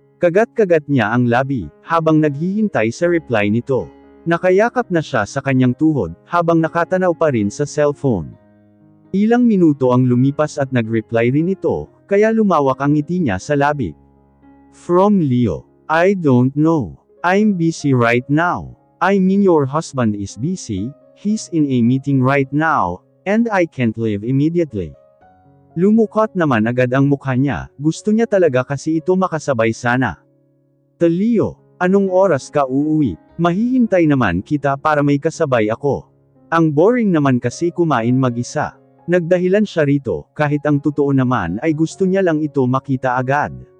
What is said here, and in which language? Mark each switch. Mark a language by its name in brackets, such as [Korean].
[Filipino] Kagat-kagat niya ang labi, habang naghihintay sa reply nito. Nakayakap na siya sa kanyang tuhod, habang nakatanaw pa rin sa cellphone. Ilang minuto ang lumipas at nag-reply rin ito, kaya lumawak ang ngiti niya sa labi. [English] From Leo, I don't know. I'm busy right now. I mean your husband is busy, he's in a meeting right now, and I can't leave immediately. [Filipino] Lumukot naman agad ang mukha niya, gusto niya talaga kasi ito makasabay sana. Leo, anong oras ka uuwi? Mahihintay naman kita para may kasabay ako. Ang boring naman kasi kumain mag-isa. Nagdahilan siya rito, kahit ang totoo naman ay gusto niya lang ito makita agad.